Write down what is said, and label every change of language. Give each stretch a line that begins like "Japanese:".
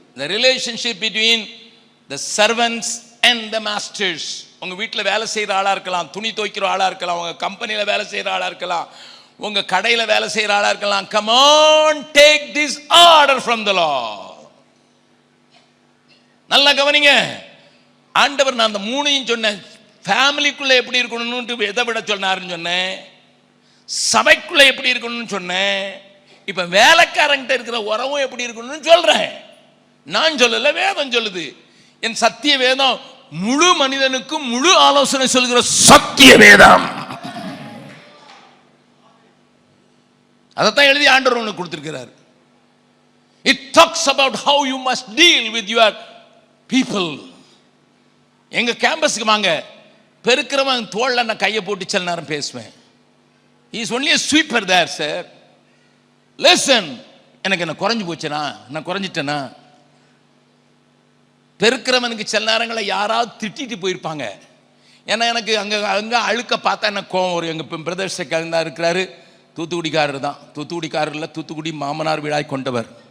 English: The relationship between the servants and the masters.
Tamil: உங்க வீட்டுல வேலை செய்யற ஆளா இருக்கலாம், துணி துவைக்கிற ஆளா இருக்கலாம், உங்க கம்பெனில வேலை செய்யற ஆளா இருக்கலாம், உங்க கடையில வேலை செய்யற ஆளா இருக்கலாம்.
English: Come on, take this order from the Lord.
Tamil: நல்லா கவனிங்க. ஆண்டவர் நான் அந்த மூணையும் சொன்னேன். ஃபேமிலிக்குள்ள எப்படி இருக்கணும்னு எதை விட சொன்னாருன்னு சொன்னேன், சபைக்குள்ள எப்படி இருக்கணும்னு சொன்னேன், இப்ப வேலைக்காரங்கிட்ட இருக்கிற உறவும் எப்படி இருக்கணும்னு சொல்றேன். நான் சொல்லல, வேதம் சொல்லுது. என் சத்திய வேதம் முழு மனிதனுக்கும் முழு ஆலோசனை சொல்கிற சத்திய வேதம். அதைத்தான் எழுதி ஆண்டவர் உங்களுக்கு கொடுத்திருக்கிறார்.
English: It talks about how you must deal with your people.
Tamil: எங்க கேம்பஸ்க்கு வாங்க, பெருக்கிறவன் தோள்ல நான் கையை போட்டு சில நேரம் பேசுவேன்.
English: He is only a sweeper there, sir. Listen.
Tamil: எனக்கு என்ன குறைஞ்சு போச்சுனா, நான் குறைஞ்சிட்டேனா? பெருக்கிறவனுக்கு சில நேரங்களில் யாராவது திட்டிட்டு போயிருப்பாங்க. ஏன்னா எனக்கு அங்கே அழுக்க பார்த்தா எனக்கு கோவம் வரும். எங்கள் பிரதர்ஸ் கலந்தா இருக்கிறாரு, தூத்துக்குடிக்காரர் தான். தூத்துக்குடிக்காரரில் தூத்துக்குடி மாமனார் வீடாய் கொண்டவர்.